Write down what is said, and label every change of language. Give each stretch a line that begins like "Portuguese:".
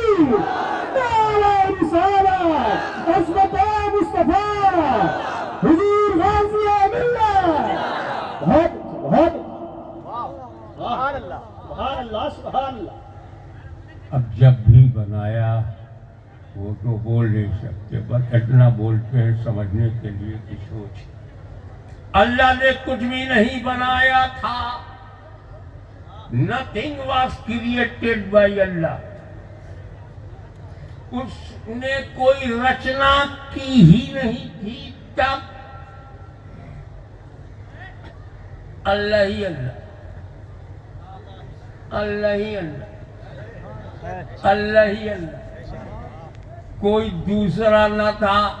Urdu: نعرہ رسالت عظمت مصطفیٰ حضور غازی ملت بہت بہت سبحان اللہ سبحان اللہ سبحان اللہ اب جب بھی بنایا وہ تو بول نہیں سکتے، بس اتنا بولتے ہیں سمجھنے کے لیے کہ سوچ، اللہ نے کچھ بھی نہیں بنایا تھا.
English: Nothing was created by Allah.
Urdu: اس نے کوئی رچنا کی ہی نہیں تھی تب. اللہ ہی اللہ، اللہ ہی اللہ، اللہ ہی اللہ، کوئی دوسرا نہ تھا.